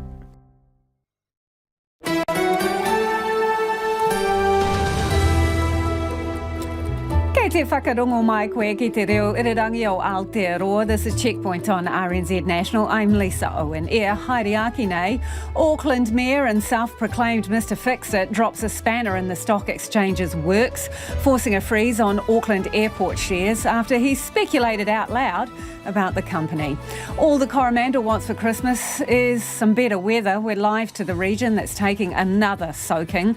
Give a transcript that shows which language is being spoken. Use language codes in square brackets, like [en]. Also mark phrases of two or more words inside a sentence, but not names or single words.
[mi] Kei te whakarongo mai koe ki te reo irirangi o Aotearoa. [en] This is Checkpoint on RNZ National. I'm Lisa Owen. [mi] Haere nei. [en] Auckland Mayor and self-proclaimed Mr Fix-It drops a spanner in the stock exchange's works, forcing a freeze on Auckland Airport shares after he speculated out loud about the company. All the Coromandel wants for Christmas is some better weather. We're live to the region that's taking another soaking.